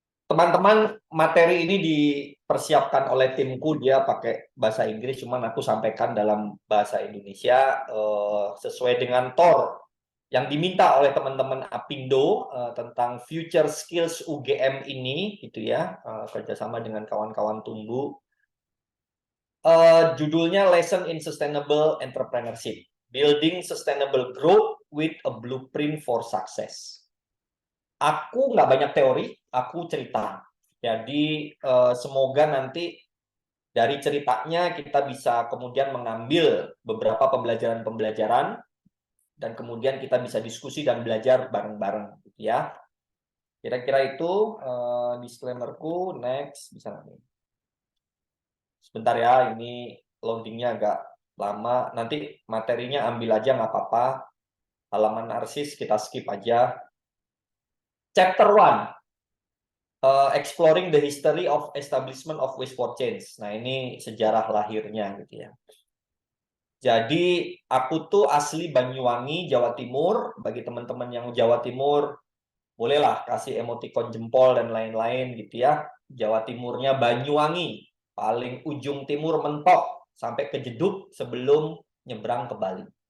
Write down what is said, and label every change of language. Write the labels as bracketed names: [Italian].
[Indonesian] Teman-teman, materi ini dipersiapkan oleh timku, dia pakai bahasa Inggris, cuman aku sampaikan dalam bahasa Indonesia sesuai dengan TOR yang diminta oleh teman-teman Apindo tentang Future Skills UGM ini, gitu ya, kerjasama dengan kawan-kawan Tumbuh. Judulnya [English] Lesson in Sustainable Entrepreneurship, Building Sustainable Growth with a Blueprint for Success. [Indonesian] Aku nggak banyak teori, aku cerita. Jadi semoga nanti dari ceritanya kita bisa kemudian mengambil beberapa pembelajaran-pembelajaran dan kemudian kita bisa diskusi dan belajar bareng-bareng, gitu ya. Kira-kira itu disclaimerku. Next, bisa nanti. Sebentar ya, ini loadingnya agak lama. Nanti materinya ambil aja nggak apa-apa. Halaman narsis kita skip aja. [English] Chapter 1. Exploring the history of establishment of Waste for Change. [Indonesian] Nah, ini sejarah lahirnya gitu ya. Jadi aku tuh asli Banyuwangi, Jawa Timur. Bagi teman-teman yang Jawa Timur, bolehlah kasih emoticon jempol dan lain-lain gitu ya. Jawa Timurnya Banyuwangi, paling ujung timur mentok sampai ke Jeduk sebelum nyebrang ke Bali.